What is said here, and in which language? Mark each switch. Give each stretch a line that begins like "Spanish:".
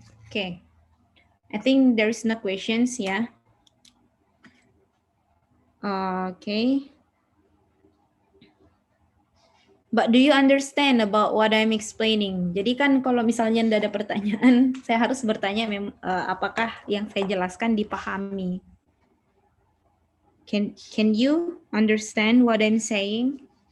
English: Okay, I think there's no questions ya. Okay. But do you understand about what I'm explaining?
Indonesian: Jadi kan kalau misalnya tidak ada pertanyaan, saya harus bertanya apakah yang saya jelaskan dipahami.
English: Can you understand what I'm saying?